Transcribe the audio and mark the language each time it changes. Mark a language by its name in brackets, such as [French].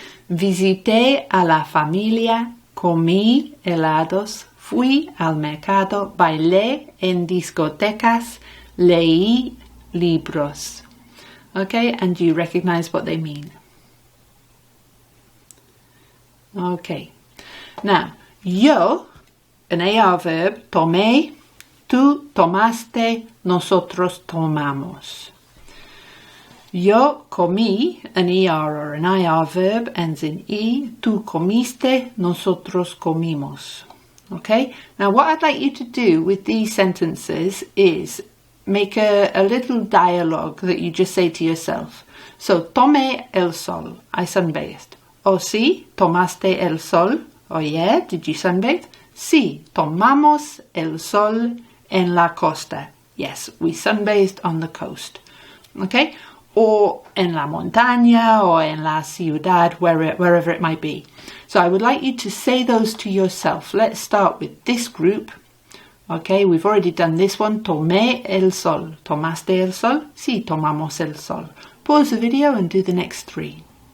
[Spanish] Visité a la familia, comí helados, fui al mercado, bailé en discotecas, leí libros. [English] Okay, and do you recognize what they mean? Okay, now, yo, an AR verb, tomé, [Spanish] tú tomaste, nosotros tomamos. Yo comí, [English] an ER or an IR verb, ends in E. [Spanish] Tú comiste, nosotros comimos. [English] Okay? Now what I'd like you to do with these sentences is make a little dialogue that you just say to yourself. [Spanish] So, tomé el sol, [English] I sunbathed. [Spanish] Oh, sí, tomaste el sol. [English] Oh, yeah, did you sunbathe? [Spanish] Sí, tomamos el sol en la costa. [English] Yes, we sunbathed on the coast. Okay? Or [Spanish] en la montaña, [English] or [Spanish] en la ciudad, [English] wherever it might be. So I would like you to say those to yourself. Let's start with this group. Okay, we've already done this one. [Spanish] Tomé el sol. ¿Tomaste el sol? Sí, tomamos el sol. [English] Pause the video and do the next three.